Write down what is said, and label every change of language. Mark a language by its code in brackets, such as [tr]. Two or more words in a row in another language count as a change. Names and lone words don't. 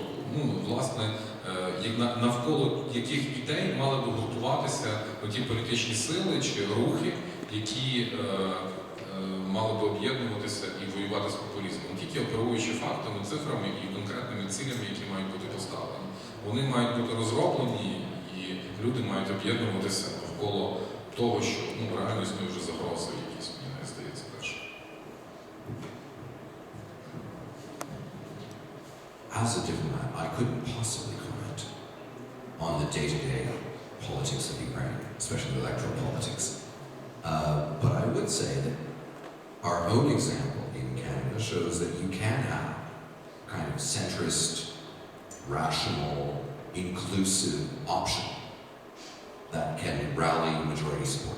[uk] Власне, навколо яких ідей мали б гуртуватися ті політичні сили чи рухи, які мали б об'єднуватися і воювати з популізмом, тільки оперуючи фактами, цифрами і конкретними цілями, які мають бути поставлені. Вони мають бути розроблені, і люди мають об'єднуватися навколо того, що реально існує вже загрози якісь, мені здається, теж. [en] As a diplomat, I couldn't possibly comment on the day-to-day politics of Ukraine, especially the electoral politics. But I would say that our own example in Canada shows that you can have kind of centrist, rational, inclusive option that can rally majority support.